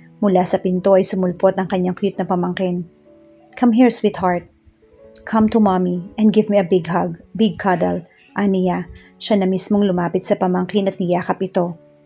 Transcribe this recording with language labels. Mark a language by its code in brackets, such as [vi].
[tl] Mula sa pinto ay sumulpot ang kanyang cute na pamangkin. [en] "Come here, sweetheart. Come to Mommy and give me a big hug, big cuddle." [tl] Aniya, siya na mismong lumapit sa pamangkin at niyakap ito.